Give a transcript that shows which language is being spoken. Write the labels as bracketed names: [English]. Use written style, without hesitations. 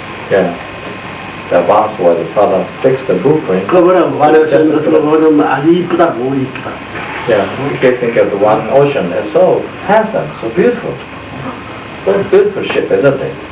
[English] Yeah, the ones where the father fixed the blueprint. [Korean] 그거보다 완화선 같은 거 보면 아주 이쁘다고 이쁘다. [English] Yeah, we can think of the one ocean as so handsome, so beautiful. What a beautiful ship, isn't it?